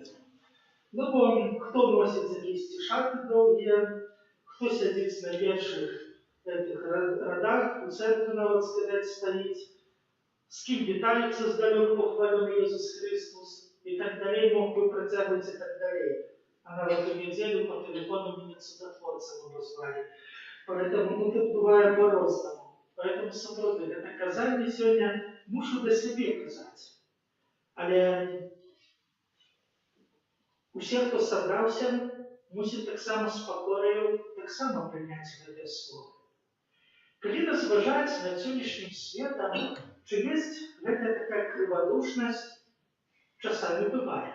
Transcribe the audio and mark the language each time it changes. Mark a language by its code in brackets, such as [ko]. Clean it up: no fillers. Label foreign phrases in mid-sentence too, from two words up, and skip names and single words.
[be] Ну, бо хто носіць якісь шаты доўгія, хто сядзіць на першых радах, у церквы нават сказаць стаіць, з кім вітаецца здалёк пахвалёны Jesús Христос, і так далей, мог бы працягваць і так далей. А нават у нядзелю [ru] по телефону меня чудотворцем обозвали. Поэтому тут бывает по-разному. Поэтому, [be] сапраўды, гэта казанне сёння мушу да сябе казаць. Але усе, хто сабраўся, мусіць таксама з пакораю таксама прыняць гэтае слово. Калі разважаць над сённяшнім светам, чи ёсць гэтая такая крывадушнасць, часамі бывае.